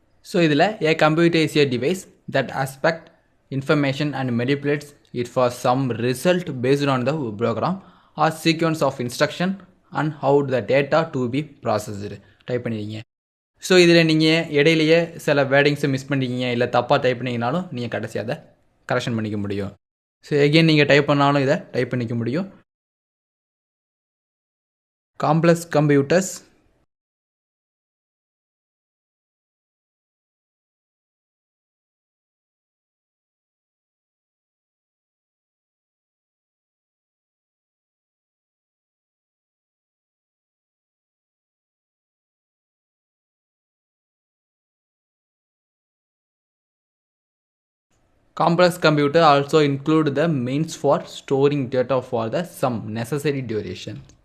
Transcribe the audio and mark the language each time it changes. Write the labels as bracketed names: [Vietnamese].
[English] So இதில் a computer is a device that expect information and manipulates it for some result based on the program or sequence of instruction and how the data to be processed. [Tamil] Type பண்ணிடுங்க. So இதில் நீங்கள் இடையிலேயே சில வேர்டிங்ஸை miss பண்ணிக்கிங்க, இல்லை தப்பாக type பண்ணிங்கனாலும் நீங்கள் கடைசி அதை கரெக்ஷன் பண்ணிக்க முடியும். ஸோ எகெயின் நீங்கள் டைப் பண்ணாலும் இதை டைப் பண்ணிக்க முடியும். [English] Complex computers Complex computer also include the means for storing data for the some necessary duration.